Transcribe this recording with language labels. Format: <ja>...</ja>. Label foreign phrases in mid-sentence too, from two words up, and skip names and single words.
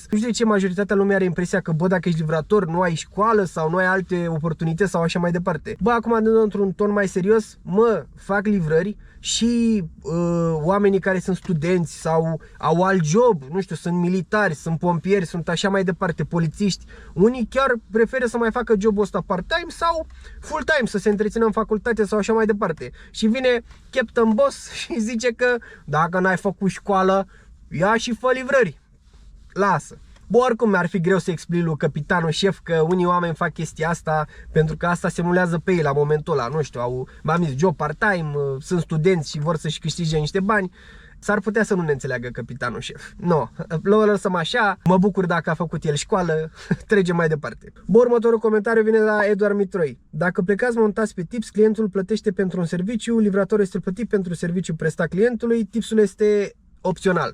<ro>Nu știu de ce majoritatea lumii are impresia că, bă, dacă ești livrator, nu ai școală sau nu ai alte oportunități sau așa mai departe. Bă, acum, într-un ton mai serios, mă, fac livrări și oamenii care sunt studenți sau au alt job, nu știu, sunt militari, sunt pompieri, sunt așa mai departe, polițiști. Unii chiar preferă să mai facă jobul ăsta part-time sau full-time, să se întrețină în facultate sau așa mai departe. Și vine Captain Boss și zice că dacă n-ai făcut școală, ia și fă livrări. Lasă. Bă, oricum mi-ar fi greu să explic lui capitanul șef că unii oameni fac chestia asta pentru că asta se emulează pe ei la momentul ăla, nu știu, m-am zis, job part-time, sunt studenți și vor să-și câștige niște bani. S-ar putea să nu ne înțeleagă capitanul șef. Nu, o lăsăm așa, mă bucur dacă a făcut el școală, trecem mai departe. Bă, următorul comentariu vine la Eduard Mitroi. Dacă plecați montați pe tips, clientul plătește pentru un serviciu, livratorul este plătit pentru serviciu prestat clientului, tipsul este opțional.</ro>